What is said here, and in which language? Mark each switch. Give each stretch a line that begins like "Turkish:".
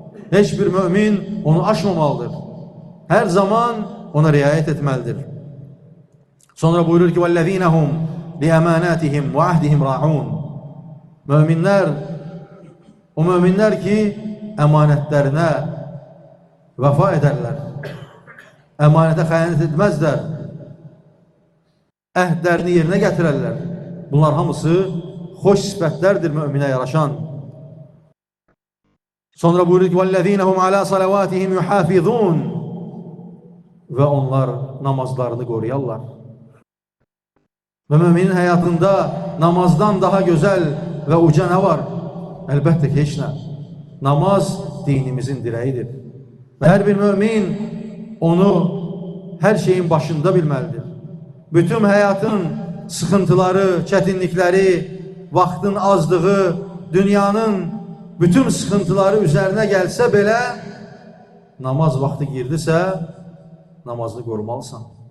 Azerbaijani: Heç bir mümin onu aşmamalıdır. Hər zaman ona riayət etməlidir. Sonra buyurur ki,
Arabic: وَالَّذ۪ينَ هُمْ لِأَمَانَاتِهِمْ وَعَهْدِهِمْ رَاعُونَ.
Azerbaijani: O müminlər ki, əmanətlərinə vəfa edərlər. Əmanətə xəyanət etməzlər. Əhdlərini yerinə gətirərlər. Bunlar hamısı xoş sifətlərdir müminə yaraşan. Sonra buyurur ki,
Arabic: وَالَّذ۪ينَ هُمْ عَلَى صَلَوَاتِهِمْ يُحَافِظُونَ.
Azerbaijani: Və onlar namazlarını qoruyarlar. Və müminin həyatında namazdan daha gözəl və uca nə var? Əlbəttə ki, heç nə. Namaz dinimizin dirəyidir. Və hər bir mümin onu hər şeyin başında bilməlidir. Bütün həyatın sıxıntıları, çətinlikləri, vaxtın azlığı, dünyanın bütün sıxıntıları üzərinə gəlsə belə, namaz vaxtı girdisə, namazını qorumalısan.